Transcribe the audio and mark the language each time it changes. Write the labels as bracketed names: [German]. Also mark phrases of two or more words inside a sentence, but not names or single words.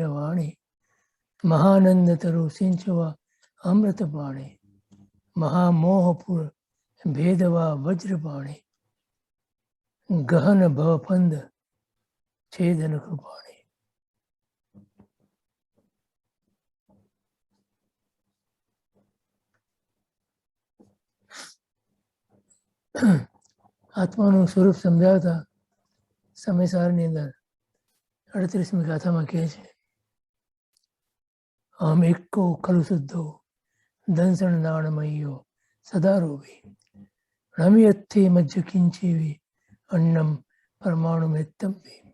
[Braj] वाणी महानंद तरु सिंचवा अमृत पाणी महामोहपुर भेदवा वज्रपाणी गहन भवफंद छेदन कृपाणी। [Gujarati] આત્માનું સ્વરૂપ સમજાવતા સમયસારની અંદર 38મી ગાથામાં કહે છે [Prakrit languages] અહમ એકો ખલુ શુદ્ધો દંસણ નાણમયો સદારૂપી રમ્યત્થી મજ્જ કિંચીવી અન્નમ પરમાણુ મેત્તંબી।